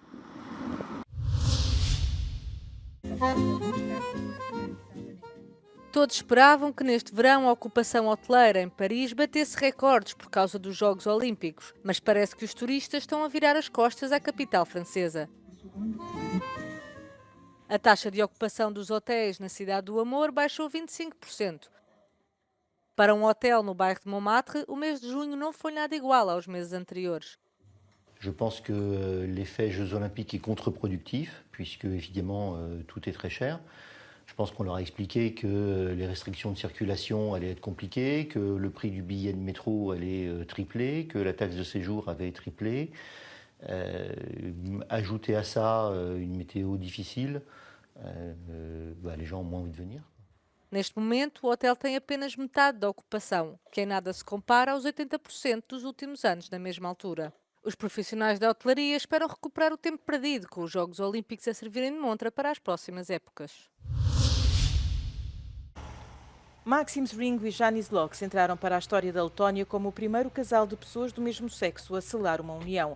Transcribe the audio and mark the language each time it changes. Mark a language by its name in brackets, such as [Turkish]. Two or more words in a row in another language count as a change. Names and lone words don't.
[Portuguese] Todos esperavam que neste verão a ocupação hoteleira em Paris batesse recordes por causa dos Jogos Olímpicos, mas parece que os turistas estão a virar as costas à capital francesa. A taxa de ocupação dos hotéis na Cidade do Amor baixou 25%. Para um hotel no bairro de Montmartre, o mês de junho não foi nada igual aos meses anteriores. [French] Je pense que l'effet Jeux Olympiques est contre-productif, puisque évidemment tout est très cher. Je pense qu'on leur a expliqué que les restrictions de circulation allaient être compliquées, que le prix du billet de métro allait tripler, que la taxe de séjour avait triplé. Ajouter à ça une météo difficile, les gens ont moins envie de venir. [Portuguese] Neste momento, o hotel tem apenas metade da ocupação, que em nada se compara aos 80% dos últimos anos na mesma altura. Os profissionais da hotelaria esperam recuperar o tempo perdido com os Jogos Olímpicos a servirem de montra para as próximas épocas. Maxim Zringo e Janis Lox entraram para a história da Letónia como o primeiro casal de pessoas do mesmo sexo a selar uma união.